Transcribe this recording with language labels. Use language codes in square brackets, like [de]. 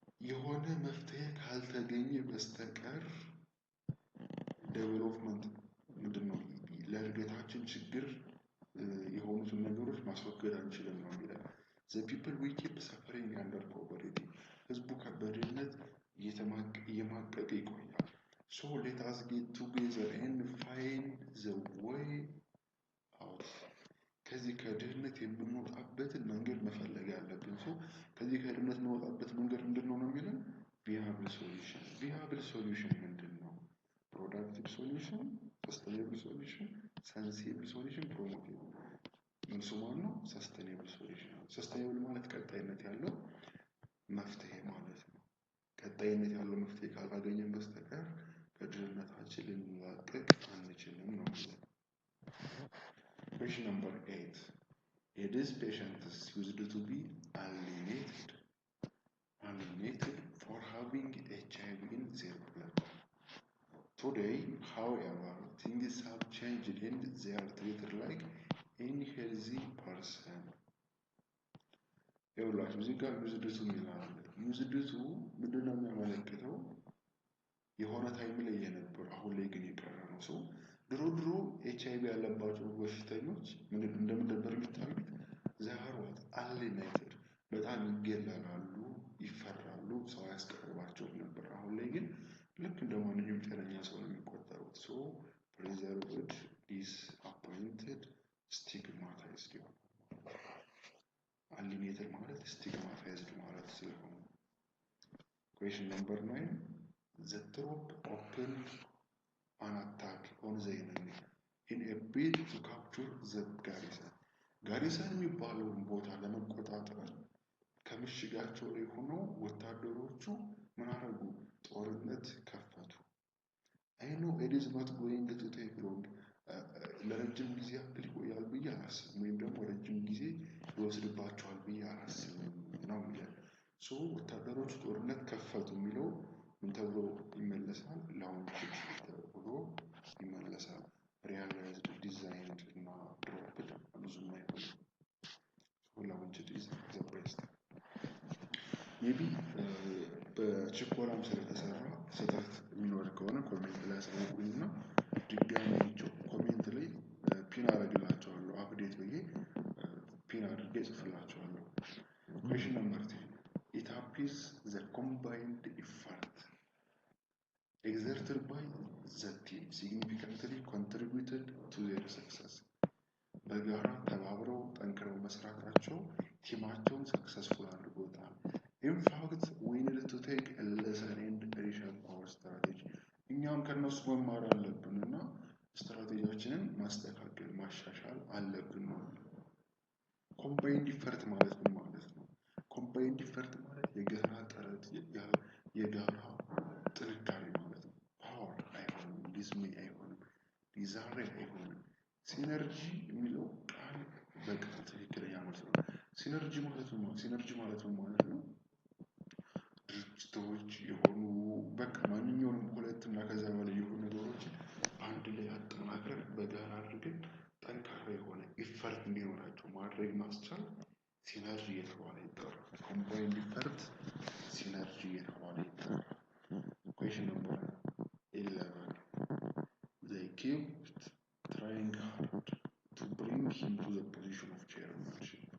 [am] የሆነ መፍትሄ ካልተገኘ በስተቀር ዴቨሎፕመንት ምንድነው ለእድገታችን ችግር የሆኑትን ነገሮች ማስወገድ አንችልም ነው የሚለው። [en] the people we keep suffering under poverty [am] ህዝቡ ከበድህነት እየማቀቀ ይቆያል። [en] so let us get together and find the way [am] out ከዚህ ከድህነት የምንወጣበትን መንገድ መፈለግ ያለብን። ሰው ከዚህ ከድህነት የምንወጣበት መንገድ ምንድነው ነው የሚለው? [en] viable solution [am] ምንድነው? [en] productive solution, sustainable solution, sensible solution, promotive [am] መልሱ ማን ነው? ሰስቴኔብል ሶሉሽን። ሰስቴኔብል ማለት ቀጣይነት ያለው መፍትሄ ማለት ነው። ቀጣይነት ያለው መፍትሄ ካላገኘን በስተቀር ከድህነታችን ልንላቀቅ አንችልም ነው ማለት ነው። [en] Question number 8. These patients used to be alienated for having HIV in their blood. Today, however, things have changed and they are treated like any healthy person. [am] ይኸውላችሁ እዚህ ጋር ዩዝድቱ ይላል። ዩዝድቱ ምንድን ነው የሚያመለክተው? የሆነ ታይም ላይ የነበሩ አሁን ላይ ግን የቀረ ነው። ሰው ድሮ HIV ያለባቸው በሽተኞች እንደምን ነበር የሚታዩት? ዛሃርዋት አሊኔትድ በጣም ይገለላሉ፣ ይፈራሉ፣ ሰው ያስቀርባቸውም ነበር። አሁን ላይ ግን ልክ እንደ ማንኛውም ጤነኛ ሰው ነው የሚቆጠሩት። ሶ ፕሪዘርቭድ ዲስአፖይንትድ ስቲግማታይዝድ ይሆናል። አሊኔትድ ማለት ስቲግማታይዝድ ማለት ስለሆነ። [en] Question number 9. The troop opened an attack on the enemy in a bid to capture the garrison. [am] ጋሪሰን የሚባለውን ቦታ ለመቆጣጠር ከምሽጋቸው ላይ ሆነው ወታደሮቹ ምን አደረጉ? ጦርነት ከፈቱ። [en] I know it is not going to take long. [am] ለረጅም ጊዜ ያክል ይቆያል ብዬ አላስብም፣ ወይም ደግሞ ረጅም ጊዜ ይወስድባቸዋል ብዬ አላስብም ነው የሚለው። ሶ ወታደሮቹ ጦርነት ከፈቱ የሚለው ምን ተብሎ ይመለሳል? ላውንችድ ተብሎ ይመለሳል። ሪያላይዝድ ዲዛይንድ እና ድሮፕድ ብዙም አይሆንም። ላውንችድ ኢዝ ዘ ቤስት። ሜቢ በችኮላም ስለተሰራ ስህተት የሚኖር ከሆነ ኮሜንት ላይ አሳውቁኝና ድጋሚ ኮሜንት ላይ ፒን አደርግላቸዋለሁ። አፕዴት ብዬ ፒን አድርጌ ጽፍላቸዋለሁ። [en] Question number 10. It appears the combined effort exerted by the team significantly contributed to their success. [am] በጋራ ተባብረው ጠንክረው መስራታቸው ቲማቸውን ሰክሰስፉል አድርጎታል። [en] In fact, we need to take a lesson and reshape our strategy. [am] እኛም ከነሱ መማር አለብን እና ስትራቴጂያችንን ማስተካከል ማሻሻል አለብን ነው። ኮምባይንድ ኢፈርት ማለት ምን ማለት ነው? ኮምባይንድ ኢፈርት ማለት የጋራ ጥረት፣ የጋራ ጥንካሬ ማለት ነው። ፓወር አይሆንም፣ ዲዝሜ አይሆንም፣ ዲዛሬ አይሆንም። ሲነርጂ የሚለው ቃል በቃል ትክክለኛ ማለት ነው። ሲነርጂ ማለት ምን ማለት ነው? ድርጅቶች የሆኑ በቃ ማንኛውንም ሁለት እና ከዛ በላይ የሆኑ ነገሮችን አንድ ላይ አጠናክረን በጋራ አድርገን ጠንካራ የሆነ ኢፈርት እንዲኖራቸው ማድረግ ማስቻል ሲነርጂ እየተባለ ይጠራል። ኮምባይንድ ኢፈርት ሲነርጂ እየተባለ ይጠራል። [en] Question number 11. They kept trying hard to bring him to the position of chairmanship.